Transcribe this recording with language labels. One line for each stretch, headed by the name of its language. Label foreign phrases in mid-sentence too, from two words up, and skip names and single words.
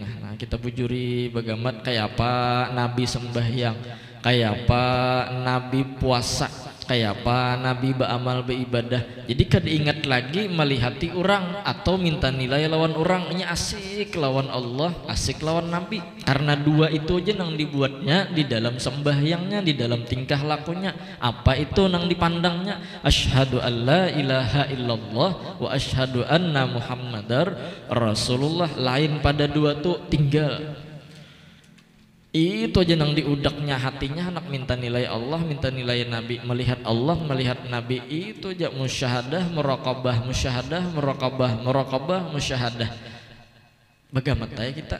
Banjar: Nah kita bujuri bagaimana kayak apa Nabi sembahyang, kayak apa Nabi puasa, kayak apa Nabi beramal beribadah. Jadi kada ingat lagi melihati orang atau minta nilai lawan orang. Ini asik lawan Allah, asik lawan Nabi. Karena dua itu aja nang dibuatnya di dalam sembahyangnya, di dalam tingkah lakunya. Apa itu nang dipandangnya?
Arabic: أشهد أن لا إله إلا الله وأشهد أن محمدا رسول الله.
Banjar: Lain pada dua tuh tinggal. Itu aja nang diudaknya hatinya anak minta nilai Allah, minta nilai Nabi, melihat Allah, melihat Nabi. Itu aja
Arabic: مشاهدة مراقبة، مشاهدة مراقبة مشاهدة.
Banjar: Bagaimana ya kita?